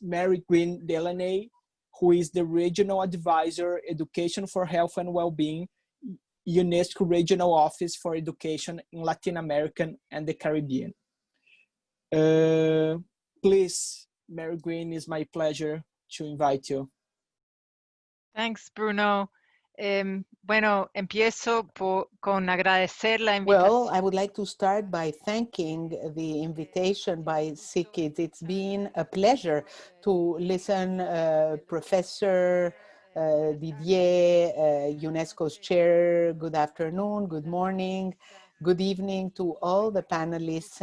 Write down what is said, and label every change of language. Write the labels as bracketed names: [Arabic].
[English] Mary Green Delaney, who is the Regional Advisor, Education for Health and Wellbeing, UNESCO Regional Office for Education in Latin America and the Caribbean. Please, Mary Green, it's my pleasure to invite you. Thanks, Bruno. [Spanish] Bueno, empiezo con agradecer la invitación. [English] Well, I would like to start by thanking the invitation by SICKIDS. It's been a pleasure to listen Professor Didier, UNESCO's chair. Good afternoon, good morning, good evening to all the panelists.